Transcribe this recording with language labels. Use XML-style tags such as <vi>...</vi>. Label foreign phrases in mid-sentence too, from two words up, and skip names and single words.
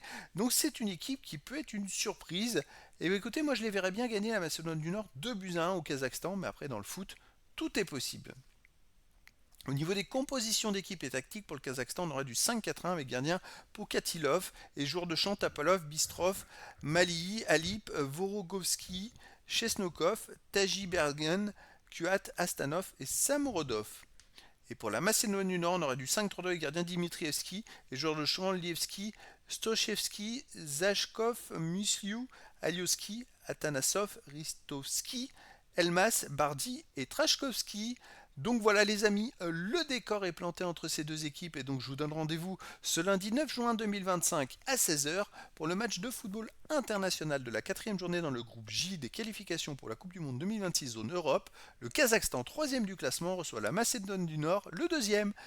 <fr>Donc c'est une équipe qui peut être une surprise. Et bien écoutez, moi je les verrais bien gagner la Macédoine du Nord 2 buts à 1 au Kazakhstan, mais après dans le foot, tout est possible. Au niveau des compositions d'équipe et tactiques pour le Kazakhstan, on aurait du 5-4-1 avec gardien Pokatilov et joueurs de champ Tapalov, Bistrov, Malihi, Alip, Vorogovski, Chesnokov, Tajibergen, Kuat, Astanov et Samorodov. Et pour la Macédoine du Nord, on aurait du 5-3-2 avec gardien Dimitrievski et joueurs de champ Lievski, Stochevski, Zashkov, Musliu, Alioski, Atanasov, Ristovski, Elmas, Bardi et Trashkovski. Donc voilà les amis, le décor est planté entre ces deux équipes et donc je vous donne rendez-vous ce lundi 9 juin 2025 à 16h pour le match de football international de la quatrième journée dans le groupe J des qualifications pour la Coupe du Monde 2026 en Europe. Le Kazakhstan, troisième du classement, reçoit la Macédoine du Nord, le deuxième.</fr>